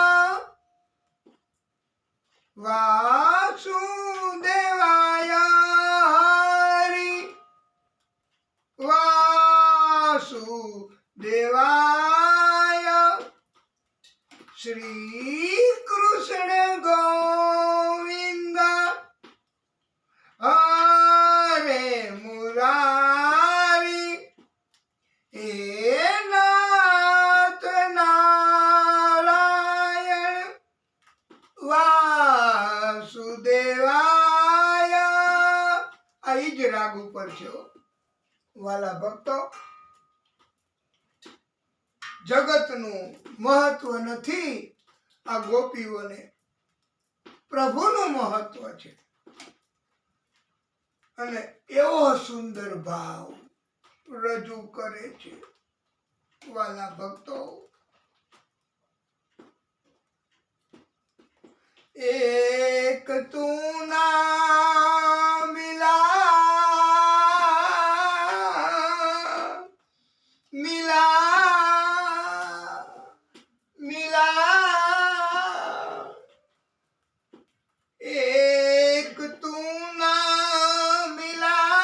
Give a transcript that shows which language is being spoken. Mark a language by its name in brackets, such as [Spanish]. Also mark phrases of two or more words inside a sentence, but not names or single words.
[Sanskrit] वासुदेवाय हरि वासुदेवाय श्री कृष्ण गोविंद हरे मुरारी हे नाथ नारायण वासुदेवाय [Gujarati] આ જ રાગ ઉપર છે વાલા ભક્તો જગતનું મહત્વ નથી આ ગોપીઓને પ્રભુનું મહત્વ છે અને એવો સુંદર ભાવ રજૂ કરે છે વાલા ભક્તો [Hindi] एक तू ना मिला मिला मिला एक तू ना मिला